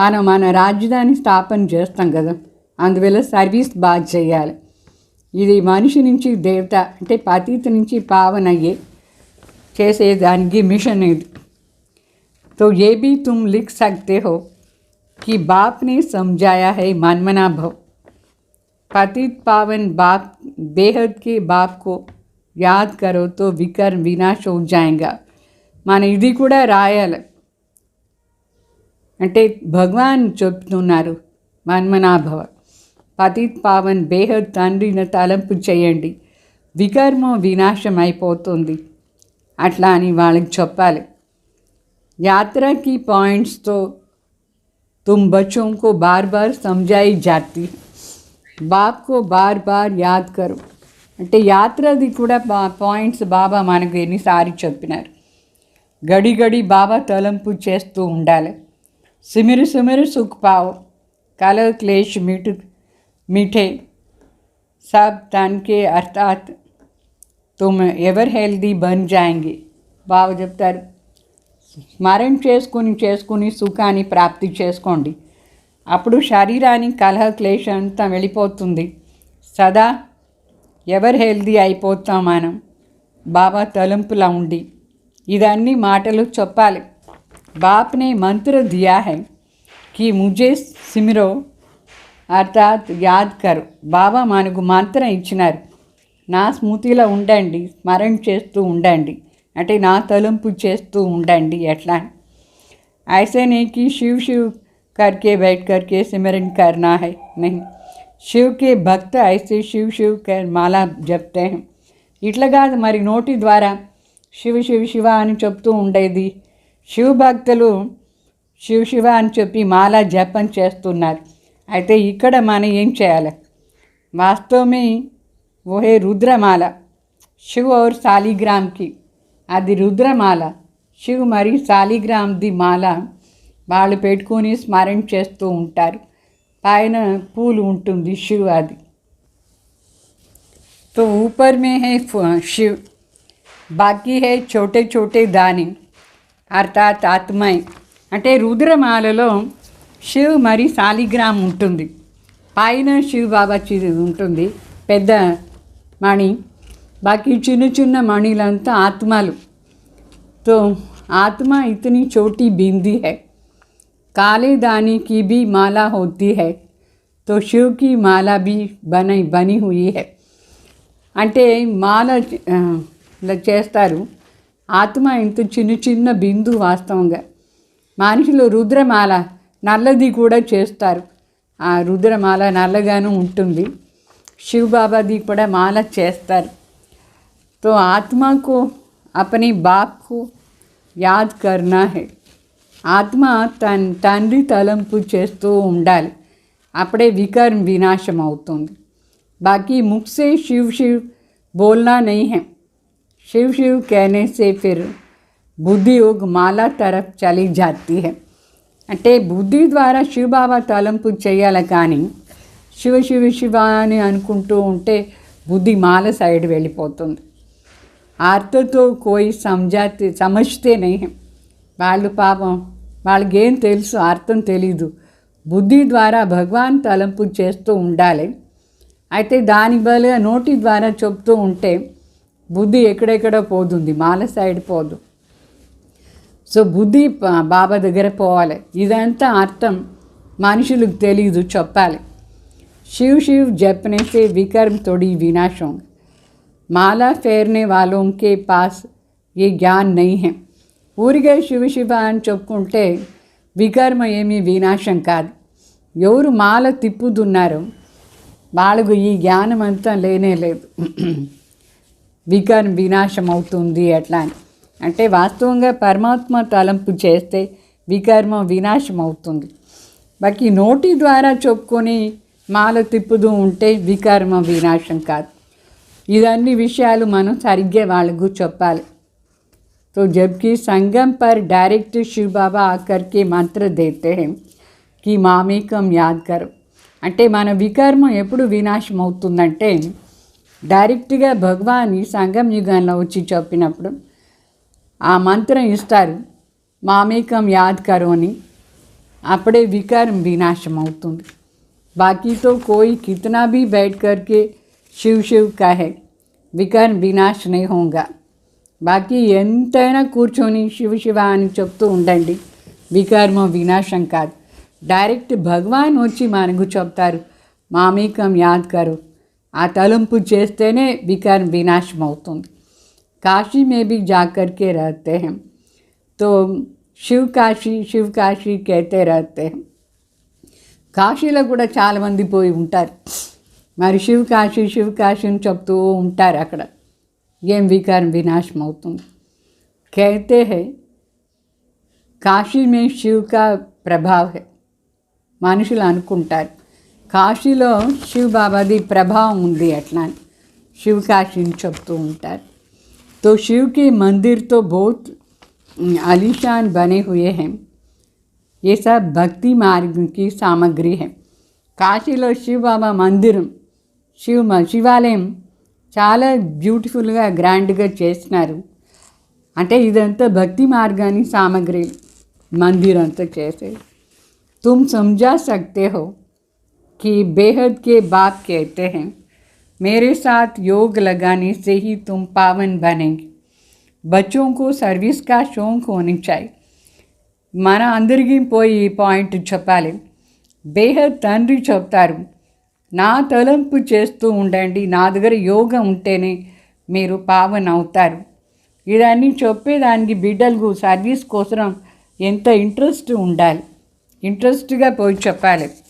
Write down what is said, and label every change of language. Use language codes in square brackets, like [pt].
[te] మన రాజధాని స్థాపన చేస్తాం కదా, అందువల్ల సర్వీస్ బాగా చేయాలి. ఇది మనిషి నుంచి దేవత అంటే పతిత నుంచి పావన అయ్యే చేసేదానికి మిషన్ ఇది. [hi] तो ये भी तुम लिख सकते हो कि बाप ने समझाया है मनमना भव. पतित पावन बाप बेहद के बाप को याद करो तो विकर्म विनाश हो जाएगा. [te] మన ఇది కూడా రాయాలి. అంటే భగవాన్ చెప్తున్నారు మన్మనాభవ, పతిత్ పావన్ బేహద్ తండ్రిని తలంపు చేయండి, వికర్మ వినాశం అయిపోతుంది అట్లా అని వాళ్ళకి చెప్పాలి. [hi] यात्रा की पॉइंट्स तो तुम बच्चों को बार बार समझाई जाती है. बाप को बार बार याद करो. [te] అంటే యాత్రది కూడా పాయింట్స్ బాబా మనకు ఎన్నిసారి చెప్పినారు. గడి గడి బాబా తలంపు చేస్తూ ఉండాలి. [hi] सिमर सिमर सुख पाओ, कल क्लेश मीठे सब तन के अर्थात तुम एवर हेल्दी बन जाएंगे. [te] బాబా చెప్తారు, స్మరణ చేసుకుని సుఖాన్ని ప్రాప్తి చేసుకోండి, అప్పుడు శరీరానికి కలహ క్లేశం అంతా వెళ్ళిపోతుంది, సదా ఎవరు హెల్దీ అయిపోతాం మనం బాబా తలంపులా ఉండి. ఇదన్నీ మాటలు చెప్పాలి. [hi] बाप ने मंत्र दिया है कि मुझे सिमरो అర్థాత్ యాద్ కరు. [te] బాబా మనకు మంత్రం ఇచ్చినారు, నా స్మృతిలో ఉండండి, స్మరణ చేస్తూ ఉండండి, అంటే నా తలంపు చేస్తూ ఉండండి. [hi] ఎట్లా ऐसे नहीं कि शिव शिव करके बैठ करके सिमरन करना है, नहीं. शिव के भक्त ऐसे शिव शिव कर माला जपते हैं. [te] ఇట్లా కాదు మరి, నోటి ద్వారా శివ శివ శివ అని చెప్తూ ఉండేది. శివ భక్తులు శివ శివ అని చెప్పి మాల జపం చేస్తున్నారు. అయితే ఇక్కడ మనం ఏం చేయాలి? వాస్తవమే ఓహే రుద్రమాల, శివ్ और శాలిగ్రామ్కి అది రుద్రమాల. శివ్ మరి శాలిగ్రామ్ది మాల వాళ్ళు పెట్టుకొని స్మరణ చేస్తూ ఉంటారు. పైన పూలు ఉంటుంది శివ్ అది. [hi] तो ऊपर में है शिव, बाकी है छोटे छोटे दाने అర్థాత్ ఆత్మయ్. [te] అంటే రుద్రమాలలో శివ్ మరి శాలిగ్రామ్ ఉంటుంది, పైన శివ్ బాబా ఉంటుంది పెద్ద మణి, బాకీ చిన్న చిన్న మణిలంతా ఆత్మలు. [hi] तो आत्मा इतनी छोटी बिंदी है, काले दाने की भी माला होती है, तो शिव की माला भी बनी हुई है. [te] అంటే మాల చేస్తారు. ఆత్మ ఇంత చిన్న చిన్న బిందు. వాస్తవంగా మనుషులు రుద్రమాల నల్లది కూడా చేస్తారు. ఆ రుద్రమాల నల్లగాను ఉంటుంది. శివ్ బాబాది కూడా మాల చేస్తారు. [hi] तो आत्मा को अपने बाप को याद करना है. [te] ఆత్మ తండ్రి తలంపు చేస్తూ ఉండాలి, అప్పుడే వికర్మ వినాశం అవుతుంది. [hi] बाकी मुख से शिव शिव बोलना नहीं है. शिव शिव कहने से फिर बुद्धि योग माला तरफ चली जाती है. [te] అంటే బుద్ధి ద్వారా శివబాబా తలంపు చేయాలి, కానీ శివ శివ శివ అని అనుకుంటూ ఉంటే బుద్ధి మాల సైడ్ వెళ్ళిపోతుంది. [hi] అర్థతో కోయి సమజ్తే నహీ. [te] వాళ్ళు పాపం వాళ్ళకేం తెలుసు, అర్థం తెలీదు. బుద్ధి ద్వారా భగవాన్ తలంపు చేస్తూ ఉండాలి. అయితే దాని బదులుగా నోటి ద్వారా చెప్తూ ఉంటే బుద్ధి ఎక్కడెక్కడో పోతుంది, మాల సైడ్ పోదు. సో బుద్ధి బాబా దగ్గర పోవాలి. ఇదంతా అర్థం మనుషులకు తెలీదు, చెప్పాలి. [hi] शिव शिव जपने से विकर्म थोड़ी विनाश होंगे. माला फेरने वालों के पास ये ज्ञान नहीं है. [te] ఊరిగా శివ శివ అని చెప్పుకుంటే వికర్మ ఏమీ వినాశం కాదు. ఎవరు మాల తిప్పుతున్నారో వాళ్ళకు ఈ జ్ఞానం అంతా లేనే లేదు. వికర్మ వినాశం అవుతుంది ఎట్లా అని అంటే వాస్తవంగా పరమాత్మ తలంపు చేస్తే వికర్మ వినాశం అవుతుంది. బాకీ నోటి ద్వారా చెప్పుకొని మాల తిప్పుతూ ఉంటే వికర్మ వినాశం కాదు. ఇదన్ని విషయాలు మనం సరిగ్గా వాళ్ళకు చెప్పాలి. [hi] तो जबकि संगम पर डायरेक्ट शिव बाबा आकर के मंत्र देते हैं कि మామేకం యాద్ కరో. [te] అంటే మన వికర్మం ఎప్పుడు వినాశం అవుతుందంటే డైరెక్ట్గా భగవాన్ ఈ సంగం యుగంలో వచ్చి చెప్పినప్పుడు ఆ మంత్రం ఇస్తారు, [hi] మామేకం యాద్ కరో [te] అని. అప్పుడే వికారం వినాశం అవుతుంది. [hi] बाकी तो कोई कितना भी बैठ कर के शिव शिव कहे विकार विनाश नहीं होगा. [te] बाकी ఎంతైనా కూర్చొని శివ శివ అని చెప్తూ ఉండండి, వికారమో వినాశం కాదు. డైరెక్ట్ భగవాన్ వచ్చి మనకు చెప్తారు [hi] మామేకం యాద్ కరో. [te] ఆ తలంపు చేస్తేనే వికారం వినాశం అవుతుంది. [hi] काशी में भी जा कर के रहते हैं तो शिव काशी कहते रहते हैं. [te] కాశీలో కూడా చాలామంది పోయి ఉంటారు, మరి శివ్ కాశీ అని చెప్తూ ఉంటారు. అక్కడ ఏం వికారం వినాశం అవుతుంది. [hi] कहते हैं కాశీ మే శివ్ కా ప్రభావ్ హై. [te] మనుషులు అనుకుంటారు కాశీలో శివ్ బాబాది ప్రభావం ఉంది అట్లా అని శివ్ కాశీని చెప్తూ ఉంటారు. [hi] तो शिव के मंदिर तो बहुत आलीशान बने हुए हैं. ये सब भक्ति मार्ग की सामग्री है. [te] కాశీలో శివ బాబా మందిరం శివాలయం చాలా బ్యూటిఫుల్గా గ్రాండ్గా చేసినారు. అంటే ఇదంతా భక్తి మార్గాన్ని సామగ్రి మందిర్ అంతా చేసేది. [hi] तुम समझा सकते हो कि बेहद के बाप कहते हैं मेरे साथ योग लगाने से ही तुम पावन बनेंगे. बच्चों को सर्विस का शौक होनी चाहिए. [te] మన అందరికీ పోయి ఈ పాయింట్ చెప్పాలి. బేహద్ తండ్రి చెప్తారు, నా తలంపు చేస్తూ ఉండండి, నా దగ్గర యోగా ఉంటేనే మీరు పావన్ అవుతారు. ఇదన్నీ చెప్పేదానికి బిడ్డలకు సర్వీస్ కోసం ఎంత ఇంట్రెస్ట్ ఉండాలి, ఇంట్రెస్ట్గా పోయి చెప్పాలి.